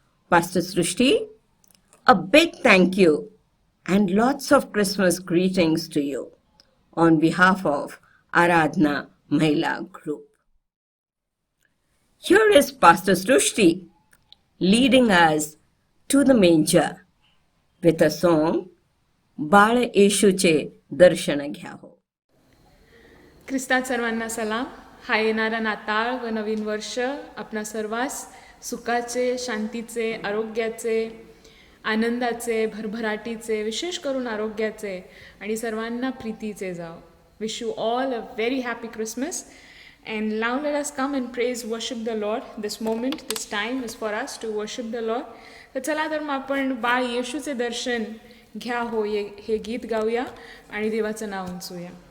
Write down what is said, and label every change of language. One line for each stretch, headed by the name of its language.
English: Pastor Srushti, a big thank you and lots of Christmas greetings to you on behalf of Aradhana Mahila Group. Here is Pastor Srushti leading us to the manger with a song,
Marathi: बाळ येशूचे दर्शन घ्या हो. ख्रिस्तात सर्वांना सलाम. हा येणारा नाताळ व नवीन वर्ष आपणा सर्वांस सुखाचे, शांतीचे, आरोग्याचे, आनंदाचे, भरभराटीचे, विशेष करून आरोग्याचे आणि सर्वांना प्रीतीचे जाव.
English: Wish you all a very happy Christmas. And now let us come and praise, worship the Lord. This moment, this time is for us to worship the Lord.
Marathi: तर चला तर मग आपण बाळ येशूचे दर्शन घ्या हो हे गीत गाऊया आणि देवाचं नाव उंचूया.